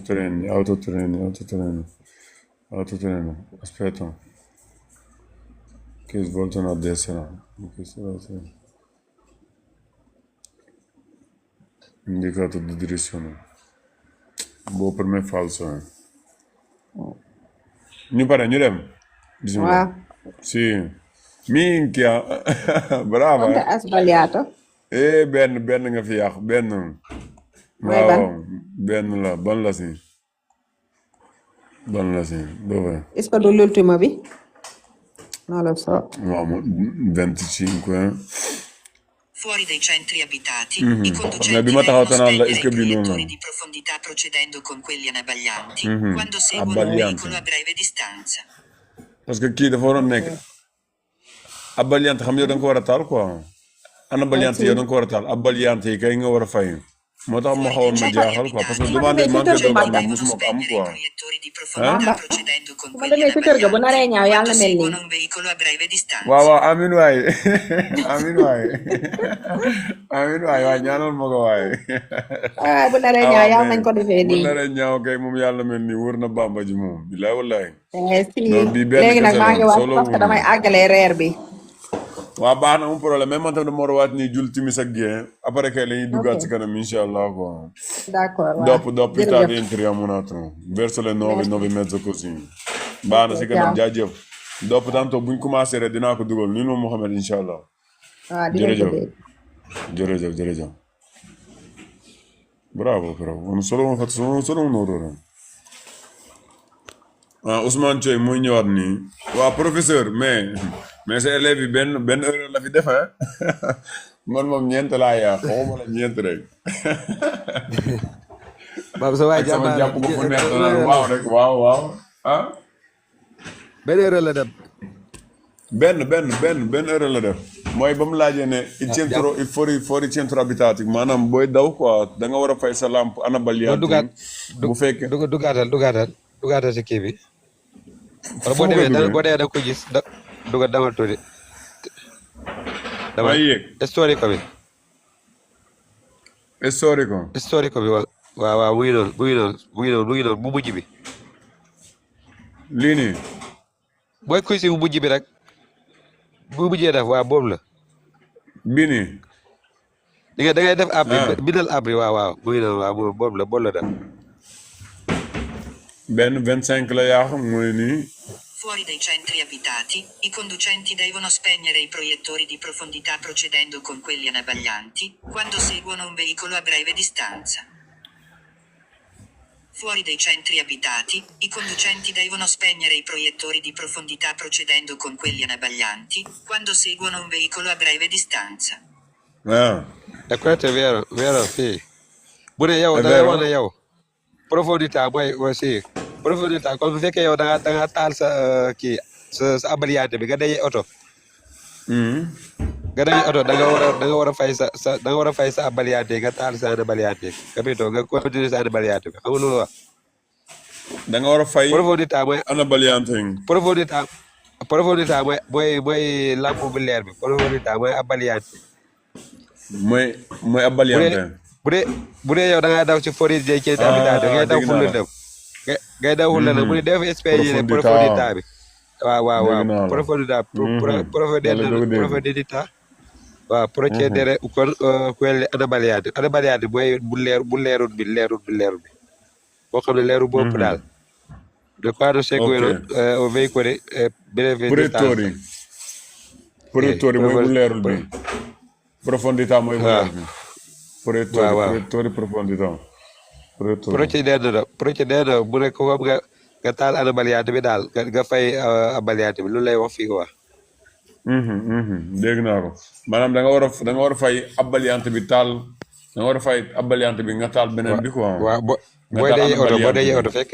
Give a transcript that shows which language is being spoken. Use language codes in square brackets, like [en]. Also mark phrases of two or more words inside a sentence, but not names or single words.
[it] autotreno aspetta che svoltano a destra in questa strada indicato di direzione boh per me è falso [wo] ñu pare ñu dem [it] bismillah [wo] Waaw. [it] sì minchia brava Quanto hai sbagliato? [wo] benn nga fi yàq benn Mooy ban? waaw benn la ban la si dove [fr] Est-ce que du l'ultimo bi? [it] Non lo so. wow 25 Fuori dai centri abitati, i Ma conducenti abbiamo devono tagliato la- spegnere il i cabino, proiettori no? di profondità procedendo con quelli anabaglianti, Mhm. quando seguono un Abbaglianti. veicolo a breve distanza. [fr] parce que [wo] kii dafa waroon nekk abbagliante xam yow da nga ko war a taal quoi anabagliante yow da nga ko war a taal abbagliante yi kay nga war a fay moo tax ma xawoon ma jaaxal quoi [fr] parce que demande manque de [it] Devono [wo] doom musuma ko am [it] spegnere i [wo] quoi [it] proiettori di profondità Ah. procedendo con Ma quelli [wo] damay ci kër ga bu naree ñaaw [it] anabaglianti, [wo] yàlla [it] quando [wo] mel nii. [it] seguono un veicolo a breve distanza. [wo] waaw waaw amin waay amin waay amin waay waay ñaanal ma ko waay Ah, bu naree ñaaw yàlla nañ ko defee bu nii. naree ñaaw kay moom yàlla mel ni wër na bàmba ji moom bilaay wallaay [it] Eh, si. [wo] non bii benn Léegi nag kese maa la ngi wax solo [fr] parce que [wo] wuñu damay àggale reer bi. waa baax na [fr] un problème [wo] mais man tam dama war a waat nii jul timis ak gée [fr] après que [wo] la ñuy ok duggaat ci kanam inshallah quoi. d'accord waaw [it] Dopo più tardi [wo] jërëjëf [it] entriamo un attimo verso le 9 [fr] merci [it] 9 e mezzo così. [wo] Baax ok na si kanam [it] ciao [wo] jaajëf. [it] Dopo tanto [wo] buñ commencé rek dinaa ko dugal nii moom Mohamed inshallah. waaw dinañ ko Jërëjëf dégg jërëjëf. [it] Bravo però, sono solo un'ora. [wo] Ah Ousmane Thioye muy ñëwaat nii. waa professeur mais sa élèves yi benn heure la fi def ah. Man moom ñeent laa yaa xawma la ñeent rek. Baba sa waay ak sama jàmbaar jàpp ko fu neex naan waaw rek waaw ah. benn heure la dem. benn heure la def. mooy ba mu laajee ne [it] il fuori centro abitati [wo] maanaam booy daw quoi da nga war a fay sa lampe ana baliyaat. bu fekkee dugaatal si kii bi. wala fu boo ma koy demee duggee da nga ko gis damal tuuti. maa ngi yéeg historique bi. historique bi waaw mu ngi noonu bu mujj bi. lii nii mooy kuy si bu mujj bi rek. bu mujjee def waaw boobu la. bii nii da ngay def abri bindal abri waaw mu ngi noonu waaw boobu la def. benn 25 la yaa xam mooy nii. [it] Fuori dai centri abitati, i conducenti devono spegnere i proiettori di profondità procedendo con quelli anabaglianti, quando seguono un veicolo a breve distanza. Fuori dai centri abitati, i conducenti devono spegnere i proiettori di profondità procedendo con quelli anabaglianti, quando seguono un veicolo a breve distanza. E questo è vero, sì. [wo] Pure yow da ngay wax ne yow profondità mooy si profondità comme bu fekkee yow da nga taal sa kii sa abaliyante bi nga dajee oto. Nga dajee oto da nga war a fay sa abaliyante nga taal sa abaliyante capito nga continuer sa abaliyante bi xam nga loolu wax. da nga war a fay profondità mooy abaliyante. profondità mooy lampe bu leer bi profondità mooy abaliyante. mooy abaliyante. bu dee yow da ngaa daw ci forêt de ci habitat ngay daw fu lëndëm ngay daw fu lëndëm mu ne def expérience profondità bi waaw profondità profondità waaw [it] procedere con quelle anabagliate [wo] mooy bu leerul bi boo xam ne leeru bopp daal de [it] quando seguono o veicoli breve distanza [wo] protettori mooy bu leerul bi profondità mooy bu leer bi [it] protettori profondità [wo] procedendo bu ne ko nga taal anabagliate bi daal nga fay abagliate bi lu lay wax fii quoi. dégg naa ko maanaam da nga war a fay abagliante bi taal da nga war a fay abagliante bi nga taal beneen bi quoi. waaw boo dee oto fekk.